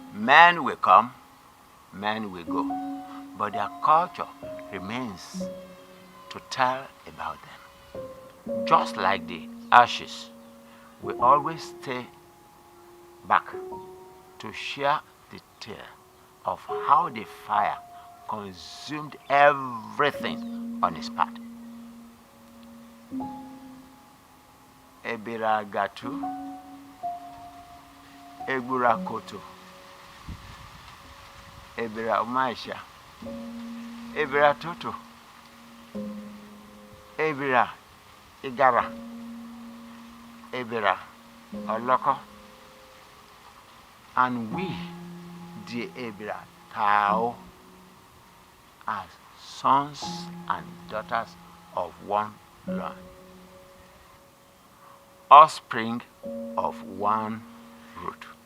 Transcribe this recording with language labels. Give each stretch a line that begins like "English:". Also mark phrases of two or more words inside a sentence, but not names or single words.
English: Men will come, men will go, but their culture remains to tell about them. Just like the ashes, we always stay back to share the tale of how the fire consumed everything on its path. Ebira gatu, Ebira koto, Ebira umaisha, Ebira toto, Ebira igara, Ebira oloko, and we, the Ebira Tao, as sons and daughters of one land, offspring of one root.